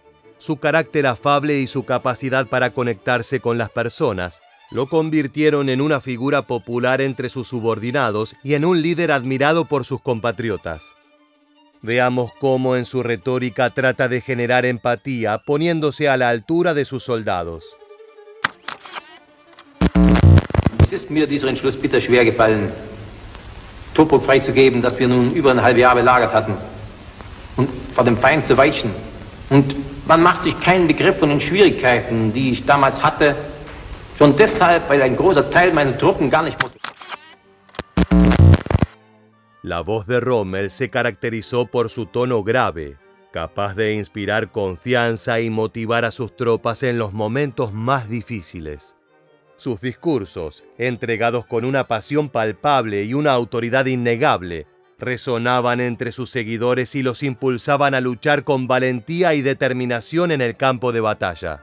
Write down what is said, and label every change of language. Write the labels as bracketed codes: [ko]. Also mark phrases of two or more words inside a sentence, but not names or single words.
[es] Su carácter afable y su capacidad para conectarse con las personas lo convirtieron en una figura popular entre sus subordinados y en un líder admirado por sus compatriotas. Veamos cómo en su retórica trata de generar empatía, poniéndose a la altura de sus soldados. [de] Es ist mir dieser Entschluss bitter schwer gefallen, Tobruk freizugeben, das wir nun über ein halbes Jahr belagert hatten, und vor dem Feind zu weichen. Und man macht sich keinen Begriff von den Schwierigkeiten, die ich damals hatte, schon deshalb, weil ein großer Teil meiner Truppen gar nicht motiviert. [es] La voz de Rommel se caracterizó por su tono grave, capaz de inspirar confianza y motivar a sus tropas en los momentos más difíciles. Sus discursos, entregados con una pasión palpable y una autoridad innegable, resonaban entre sus seguidores y los impulsaban a luchar con valentía y determinación en el campo de batalla.